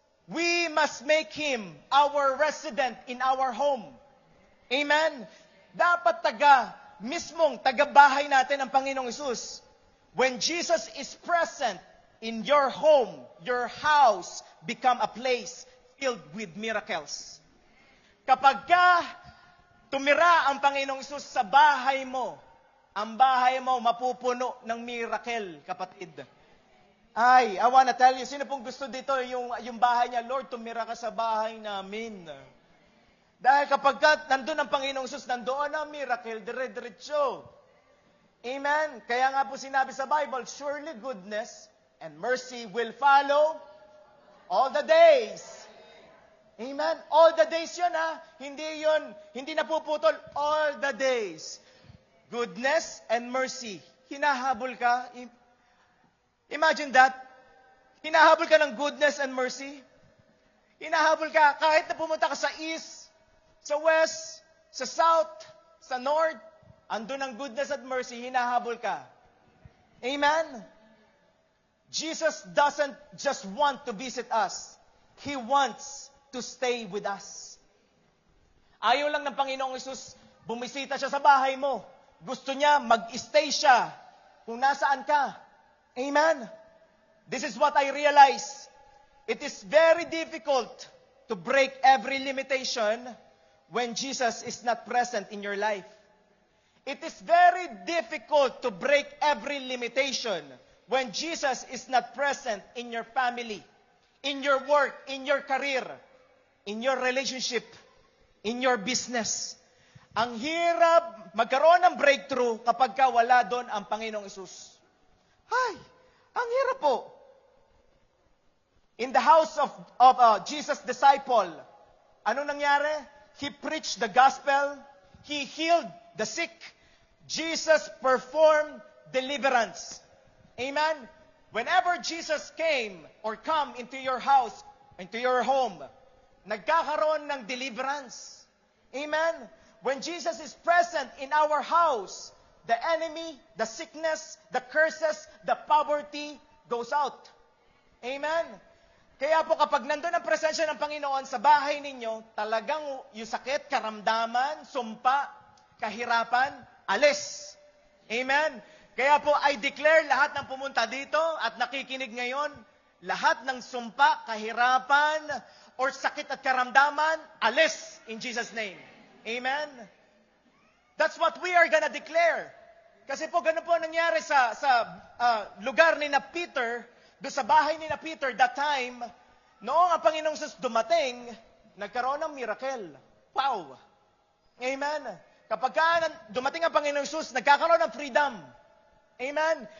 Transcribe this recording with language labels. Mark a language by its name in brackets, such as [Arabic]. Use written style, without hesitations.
[English] We must make Him our resident in our home. Amen? [Filipino] Dapat mismong taga-bahay natin ang Panginoong Hesus. [English] When Jesus is present in your home, your house become a place filled with miracles. [Filipino] Kapag tumira ang Panginoong Hesus sa bahay mo, ang bahay mo mapupuno ng miracle, kapatid. [English] I wanna tell you, [Filipino] sino pong gusto dito yung bahay niya, Lord, tumira ka sa bahay namin. Dahil kapag nandun ang Panginoong Hesus, nandoon ang miracle, dire-diretso. [English] Amen? [Filipino] Kaya nga po sinabi sa Bible, [English] surely goodness and mercy will follow all the days. Amen? All the days [Filipino] yun ha. Hindi napuputol. [English] All the days. Goodness and mercy. [Filipino] Hinahabol ka. [English] Imagine that. [Filipino] Hinahabol ka ng [English] goodness and mercy. [Filipino] Hinahabol ka kahit na pumunta ka sa east, sa west, sa south, sa north, andun ang goodness at mercy, hinahabol ka. Amen? [English] Jesus doesn't just want to visit us. He wants to stay with us. [Filipino] Ayaw lang ng Panginoong Hesus, bumisita siya sa bahay mo. Gusto niya, mag-stay siya kung nasaan ka. [English] Amen? This is what I realize. It is very difficult to break every limitation when Jesus is not present in your life. It is very difficult to break every limitation when Jesus is not present in your family, in your work, in your career, in your relationship, in your business. [Filipino] Ang hirap magkaroon ng breakthrough kapag wala doon ang Panginoong Hesus. Ay, ang hirap po. [English] In the house of Jesus' disciple, [Filipino] anong nangyari? [English] He preached the gospel. He healed the sick. Jesus performed deliverance. Amen? Whenever Jesus came or come into your house, into your home, [Filipino] nagkakaroon ng [English] deliverance. Amen? When Jesus is present in our house, the enemy, the sickness, the curses, the poverty goes out. Amen? [Filipino] Kaya po kapag nandun ang presensya ng Panginoon sa bahay ninyo, talagang yung sakit, karamdaman, sumpa, kahirapan, alis. Amen? Kaya po [English] I declare [Filipino] lahat ng pumunta dito at nakikinig ngayon, lahat ng sumpa, kahirapan, or sakit at karamdaman, alis [English] in Jesus' name. [Filipino] Amen? [English] That's what we are gonna declare. [Filipino] Kasi po ganun po nangyari sa lugar ni na Peter, doon sa bahay ni na Peter, [English] that time, [Filipino] noong ang Panginoong Jesus dumating, nagkaroon ng miracle. Wow! Amen? Kapag dumating ang Panginoong Jesus, nagkakaroon ng freedom. Amen?